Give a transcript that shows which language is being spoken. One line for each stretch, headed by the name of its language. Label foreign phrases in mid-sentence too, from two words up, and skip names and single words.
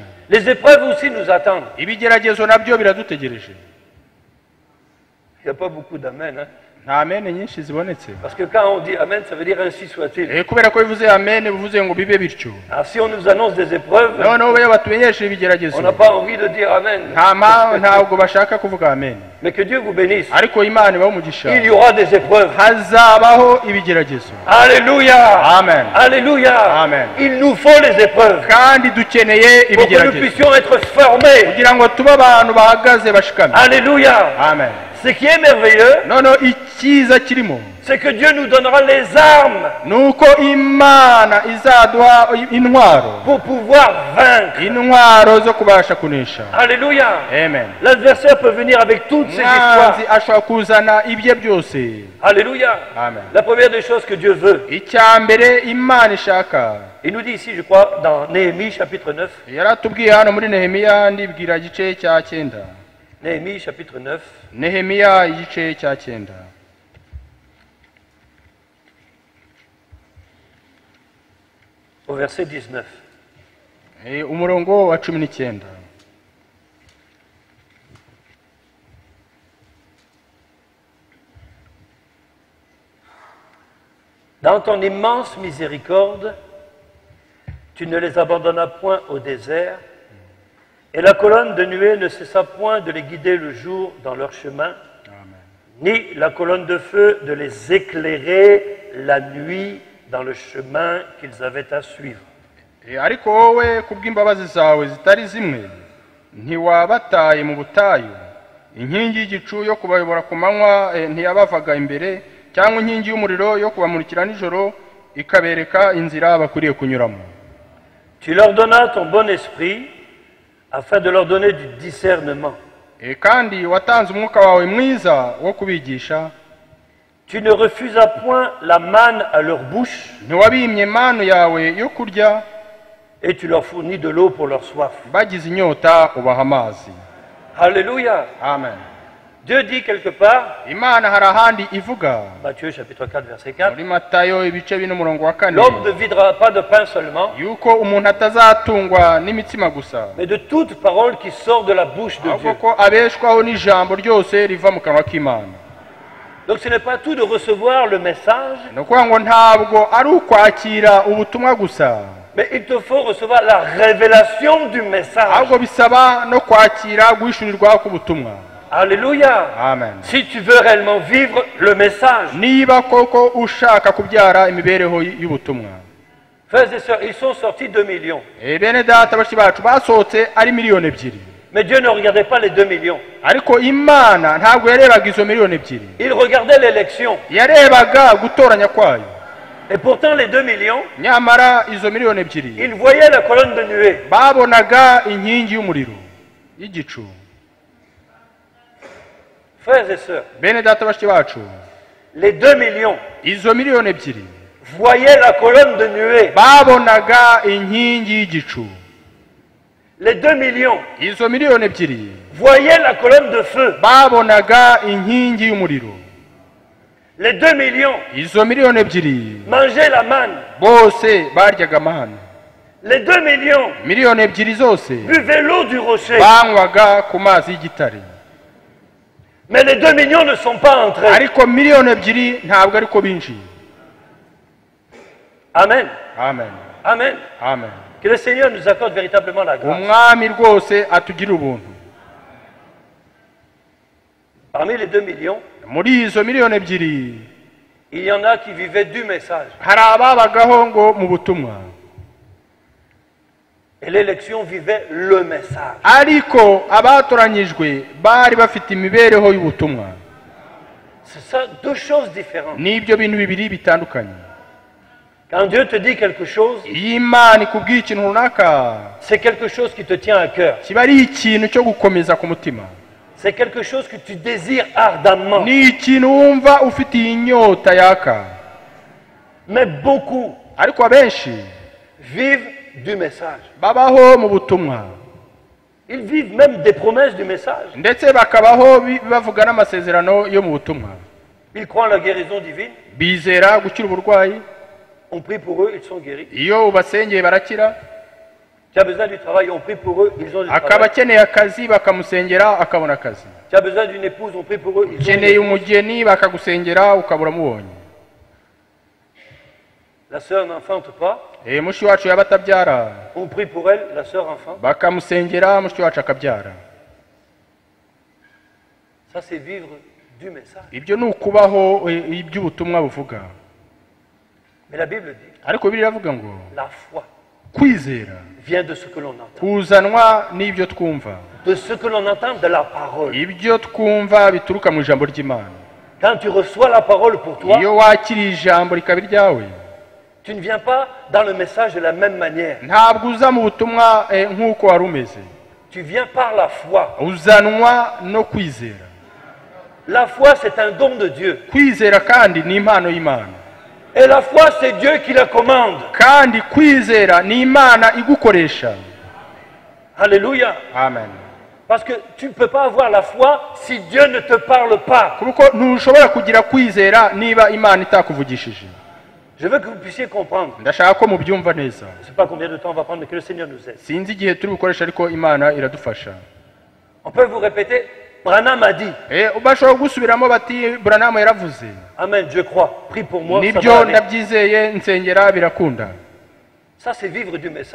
French: Les épreuves aussi nous attendent.
Kinyarwanda: Ibigeragezo nabyo biradutegereje.
French: Il n'y a pas beaucoup d'amen. Hein?
Kinyarwanda: Nta amene nyinshi zibonetse.
French: Parce que quand on dit amen, ça veut dire ainsi soit-il.
Kinyarwanda: Kubera ko bivuze amene bivuze ngo bibe bityo.
French: Alors si on nous annonce des épreuves,
Kinyarwanda: noneho iyo batumenyesha ibigeragezo,
French: on n'a pas envie de dire amen.
Kinyarwanda: ntabwo bashaka kuvuga amen.
French: Mais que Dieu vous bénisse.
Kinyarwanda: Ariko Imana ibahe umugisha.
French: Il y aura des épreuves.
Kinyarwanda: Hazabaho ibigeragezo.
French: Alléluia. Amen. Alléluia. Amen. Il nous faut les épreuves
Kinyarwanda: Kandi dukeneye
French: pour que nous
Kinyarwanda: ibigeragezo
French: puissions être formés.
Kinyarwanda: kugira ngo tube abantu bahagaze bashikamye.
French: Alléluia. Amen. Ce qui est merveilleux,
Kinyarwanda: noneho icyiza kirimo
French: c'est que Dieu nous donnera les armes
Kinyarwanda: nuko Imana izaduha intwaro,
French: pour pouvoir vaincre.
Kinyarwanda: intwaro zo kubasha kunesha.
French: Alléluia. Amen. L'adversaire peut venir avec toutes ses histoires.
Kinyarwanda: Mwanzi ashobora kuzana ibye byose.
French: Alléluia. Amen. La première des choses que Dieu veut,
Kinyarwanda: icya mbere Imana ishaka,
French: il nous dit ici, je crois, dans Néhémie chapitre 9,
Kinyarwanda: yaratubwiye hano muri Nehemiya, ndibwira igice cya 9.
French: Néhémie chapitre 9,
Kinyarwanda: Nehemiya igice cya 9.
French: au verset 19.
Kinyarwanda: Umurongo wa 19.
French: Dans ton immense miséricorde, tu ne les abandonnas point au désert, et la colonne de nuée ne cessa point de les guider le jour dans leur chemin, ni la colonne de feu de les éclairer la nuit dans le chemin qu'ils avaient à suivre.
Kinyarwanda: Ariko wowe kubw'imbabazi zawe zitari zimwe ntiwabataye mu butayu, inkingi y'igicu yo kubayobora ku manywa ntiyabavaga imbere, cyangwa inkingi y'umuriro yo kubamurikira nijoro ikabereka inzira bakwiriye kunyuramo.
French: Tu leur donnas ton bon esprit afin de leur donner du discernement.
Kinyarwanda: Kandi watanze umwuka wawe mwiza wo kubigisha.
French: Tu ne refusas point la manne à leur bouche.
Kinyarwanda: Ntiwabimye manu yawe yo kurya.
French: Et tu leur fournis de l'eau pour leur soif.
Kinyarwanda: Bagize inyota ubaha amazi.
French: Alléluia. Amen. Dieu dit quelque part,
Kinyarwanda: Imana hari ahandi ivuga,
French: Matthieu chapitre 4 verset 4,
Kinyarwanda: muri Matayo ibice 4:4,
French: l'homme ne vivra pas de pain seulement,
Kinyarwanda: yuko umuntu atazatungwa n'imitsima gusa,
French: mais de toute parole qui sort de la bouche de Dieu.
Kinyarwanda: ko abeshwaho n'ijambo ryose riva mu kanwa k'Imana.
French: Donc ce n'est pas tout de recevoir le message,
Kinyarwanda: Nukuvuga ngo ntabwo ari ukwakira ubutumwa gusa,
French: mais il te faut recevoir la révélation du message.
Kinyarwanda: ahubwo bisaba no kwakira guhishurirwa k'ubutumwa.
French: Alléluia. amen. Si tu veux réellement vivre le message,
Kinyarwanda: niba koko ushaka kubyara imibereho y'ubutumwa,
French: frères et sœurs, ils sont sortis 2 millions.
Kinyarwanda: bene data bashiki bacu basohotse ari miliyoni ebyiri,
French: Mais Dieu ne regardait pas les 2 millions.
Kinyarwanda: ariko imana ntabwo yarebaga izo miliyoni ebyiri,
French: Il regardait l'élection.
Kinyarwanda: yarebaga gutoranya kwayo.
French: Et pourtant, les 2 millions,
Kinyarwanda: nyamara izo miliyoni ebyiri
French: ils voyaient la colonne de nuée.
Kinyarwanda: babonaga inkingi y'umuriro y'igicu.
French: Frères et sœurs,
Kinyarwanda: bene data bashiki bacu,
French: les 2 millions
Kinyarwanda: izo miliyoni ebyiri
French: voyaient la colonne de nuée.
Kinyarwanda: babonaga inkingi y'igicu.
French: Les 2 millions
Kinyarwanda: izo miliyoni ebyiri
French: voyaient la colonne de feu.
Kinyarwanda: babonaga inkingi y'umuriro.
French: Les 2 millions
Kinyarwanda: izo miliyoni ebyiri
French: mangeaient la manne.
Kinyarwanda: bose baryaga amahane.
French: Les 2 millions
Kinyarwanda: miliyoni ebyiri zose
French: buvaient l'eau du rocher.
Kinyarwanda: banywaga ku mazi y'igitare.
French: Mais les 2 millions ne sont pas entrés.
Kinyarwanda: ariko miliyoni ebyiri ntabwo ariko binjiye.
French: Amen. amen, Amen. amen. Que le Seigneur nous accorde véritablement la grâce.
Kinyarwanda: umwami rwose atugirira ubuntu.
French: Parmi les 2 millions,
Kinyarwanda: muri izo miliyoni ebyiri
French: il y en a qui vivaient du message.
Kinyarwanda: hari ababagaho ngo mu butumwa,
French: Et l'élection vivait le message.
Kinyarwanda: ariko abatoranyijwe bari bafite imibereho y'ubutumwa.
French: C'est ça, 2 choses différentes.
Kinyarwanda: n'ibyo bintu bibiri bitandukanye.
French: Quand Dieu te dit quelque chose,
Kinyarwanda: iyo imana ikubwiye ikintu runaka,
French: c'est quelque chose qui te tient à cœur.
Kinyarwanda: kiba ari ikintu cyo gukomeza ku mutima,
French: C'est quelque chose que tu désires ardemment.
Kinyarwanda: ni ikintu wumva ufitiye inyota yaka.
French: Mais beaucoup
Kinyarwanda: ariko abenshi
French: vivent du message.
Kinyarwanda: babaho mu butumwa,
French: Ils vivent même des promesses du message.
Kinyarwanda: ndetse bakabaho bavuga n'amasezerano yo mu butumwa.
French: Ils croient en la guérison divine.
Kinyarwanda: bizera gukira uburwayi,
French: On prie pour eux, ils sont guéris.
Kinyarwanda: iyo ubasengeye barakira.
French: Tu as besoin du travail, on prie pour eux, ils ont du
Kinyarwanda: akaba
French: travail.
Kinyarwanda: akeneye akazi bakamusengera akabona akazi.
French: Tu as besoin d'une épouse, on prie pour eux, ils ont
Kinyarwanda: ukeneye
French: une épouse.
Kinyarwanda: umugeni bakagusengera ukabura mubonye.
French: La sœur n'enfante pas,
Kinyarwanda: mushiki wacu yaba atabyara,
French: on prie pour elle, la sœur enfante.
Kinyarwanda: bakamusengera mushiki wacu akabyara.
French: Ça, c'est vivre du message.
Kinyarwanda: ibyo ni ukubaho iby'ubutumwa buvuga.
French: Mais la Bible dit,
Kinyarwanda: ariko Bibiliya iravuga ngo
French: la foi
Kinyarwanda: kwizera
French: vient de ce que l'on entend.
Kinyarwanda: kuzanwa n'ibyo twumva.
French: De ce que l'on entend de la parole.
Kinyarwanda: ibyo twumva bituruka mu ijambo ry'Imana.
French: Quand tu reçois la parole pour toi,
Kinyarwanda: iyo wakiriye ijambo rikaba iryawe,
French: tu ne viens pas dans le message de la même manière.
Kinyarwanda: ntabwo uza mu butumwa nk'uko wari umeze.
French: Tu viens par la foi.
Kinyarwanda: uzanwa no kwizera.
French: La foi, c'est un don de Dieu.
Kinyarwanda: kwizera kandi ni impano y'Imana.
French: Et la foi, c'est Dieu qui la commande.
Kinyarwanda: kandi kwizera ni Imana igukoresha.
French: Alléluia. amen. Parce que tu ne peux pas avoir la foi si Dieu ne te parle pas.
Kinyarwanda: kuko ntushobora kugira kwizera niba Imana itakuvugishije.
French: Je veux que vous puissiez comprendre.
Kinyarwanda: ndashaka ko mubyumva neza.
French: Je ne sais pas combien de temps on va prendre, mais que le Seigneur nous aide.
Kinyarwanda: sinzi igihe turi bukoresha, ariko Imana iradufasha.
French: On peut vous répéter, Branham a dit.
Kinyarwanda: bashobora gusubiramo bati Branham yaravuze.
French: Amen, je crois. Prie pour moi. Ça
Kinyarwanda: nibyo
French: va aller.
Kinyarwanda: ndabyizeye, nsengera birakunda.
French: Ça, c'est vivre du message.